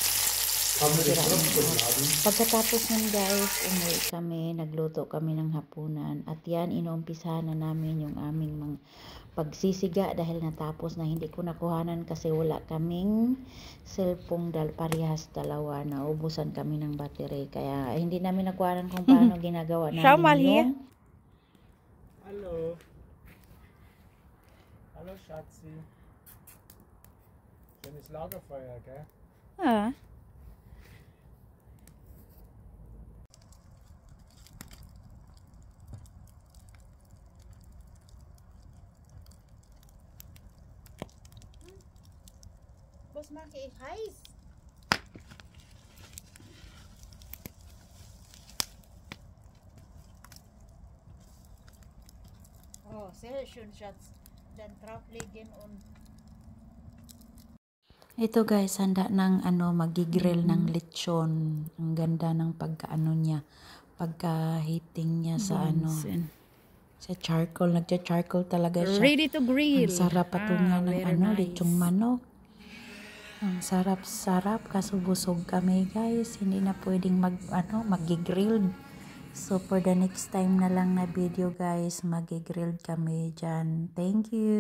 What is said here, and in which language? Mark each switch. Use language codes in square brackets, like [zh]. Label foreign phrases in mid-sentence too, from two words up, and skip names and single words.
[tl] Pagkatapos nun guys, umuwi kami, nagluto kami ng hapunan at yan, inuumpisahan na namin yung aming pagsisiga dahil natapos na. Hindi ko nakuhanan kasi wala kaming cellphone parehas dalawa, naubusan kami ng battery kaya hindi namin nakuhanan kung paano ginagawa namin yung [de] Hallo Schatzi. Schönes Lagerfeuer, gell? Ah. Was mache ich heiß? Oh, sehr schön, Schatz. Dann drauflegen und [tl] Ito guys, handa ng magigrill ng lechon. Ang ganda ng niya. Pagka-heating niya sa sa charcoal. Nagcha-charcoal talaga siya. [en] ready to grill. [tl] Ang sarap pato niya ng nice. lechong manok. Ang sarap-sarap kaso busog kami guys. Hindi na pwedeng magigrill. [en] So for the next time [tl] na lang na video guys, magigrill kami dyan. [en] Thank you.